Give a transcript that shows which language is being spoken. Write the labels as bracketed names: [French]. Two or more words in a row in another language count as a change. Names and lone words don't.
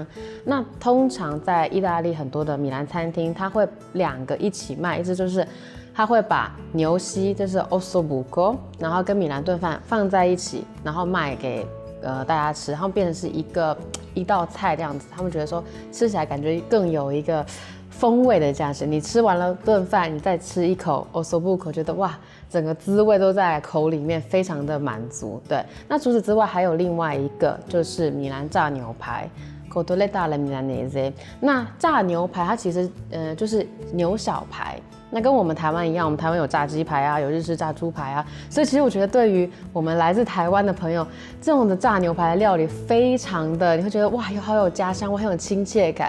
[Chinese] 那通常在意大利很多的米兰餐厅，它会两个一起卖，意思就是它会把牛膝，就是 ossobuco， 然后跟米兰炖饭放在一起，然后卖给大家吃，然后变成是一道菜这样子。他们觉得说吃起来感觉更有一个风味的价值。你吃完了顿饭，你再吃一口 ossobuco， 觉得哇，整个滋味都在口里面，非常的满足。对，那除此之外还有另外一个就是米兰炸牛排。 [Italian] Cotoletta alla milanese， [Chinese] 那炸牛排它其实就是牛小排，那跟我们台湾一样，我们台湾有炸鸡排啊，有日式炸猪排啊，所以其实我觉得对于我们来自台湾的朋友，这种的炸牛排的料理非常的，你会觉得哇，好有家乡味，很有亲切感。